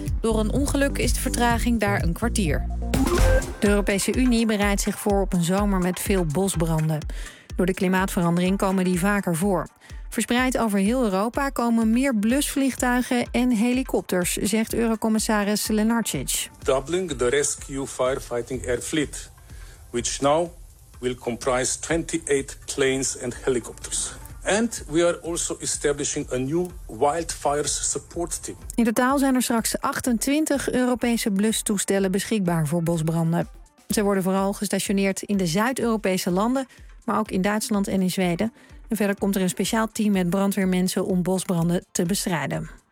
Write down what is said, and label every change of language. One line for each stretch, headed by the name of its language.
Dutch: Door een ongeluk is de vertraging daar een kwartier. De Europese Unie bereidt zich voor op een zomer met veel bosbranden. Door de klimaatverandering komen die vaker voor. Verspreid over heel Europa komen meer blusvliegtuigen en helikopters, zegt Eurocommissaris Lenarčič.
English: Doubling the rescue firefighting air fleet, which now will comprise 28 planes and helicopters. And we are also establishing a new wildfires support team.
Dutch: In totaal zijn er straks 28 Europese blustoestellen beschikbaar voor bosbranden. Ze worden vooral gestationeerd in de Zuid-Europese landen, maar ook in Duitsland en in Zweden. En verder komt er een speciaal team met brandweermensen om bosbranden te bestrijden.